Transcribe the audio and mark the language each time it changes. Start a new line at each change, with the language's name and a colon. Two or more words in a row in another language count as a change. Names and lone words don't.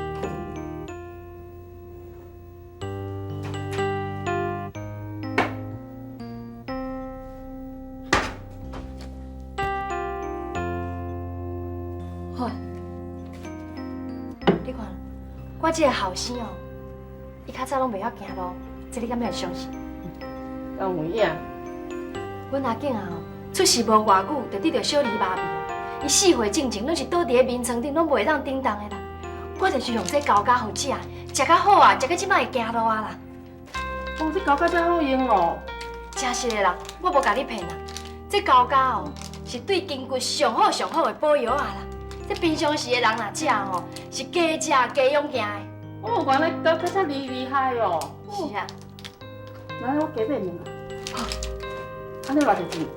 Min Nan Chinese: 好，你看，我这个后生哦，伊较早拢袂晓行路，这你敢会相信？敢有影？阮阿囝啊吼，出世无偌久，就得着小儿麻痹啊。伊4岁进前拢是倒伫咧眠床顶，拢袂当叮当的啦。我就是用这高家好食，食较好啊，食到即摆会行路啊啦。哦，这高价遮好用哦。真实的啦，我无甲你骗啦。这高家哦，是对筋骨上好的补药啊啦。这平常时的人若食吼，是加食加用行的。哦，原来高价遮厉害哦。是啊。来，我加买两个。好，安尼偌侪钱？